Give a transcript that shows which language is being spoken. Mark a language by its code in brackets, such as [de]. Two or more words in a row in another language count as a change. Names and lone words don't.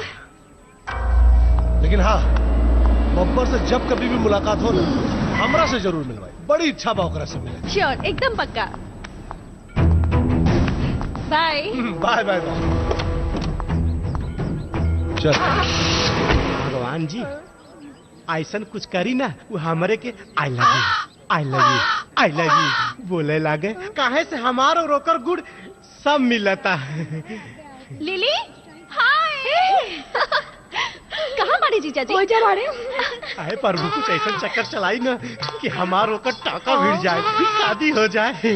[bho] लेकिन हाँ, बब्बर से जब कभी भी मुलाकात हो ना, हमरा से जरूर मिलवाई, बड़ी इच्छा बा ओकरा से मिले। श्योर, एकदम पक्का। बाय बाय बाय बाय। चल। भगवान जी, ऐसा कुछ करी ना, वो हमारे के [en] I love you, I love you, I love you [bho] बोले लागे। काहे से हमारो रोकर गुड़ सब मिलता है। लिली, हाय। कहाँ बाड़ी जीजा जी? अरे प्रभु, कुछ ऐसा चक्कर चलाई ना कि हमारो का टाका भिड़ जाए, शादी हो जाए।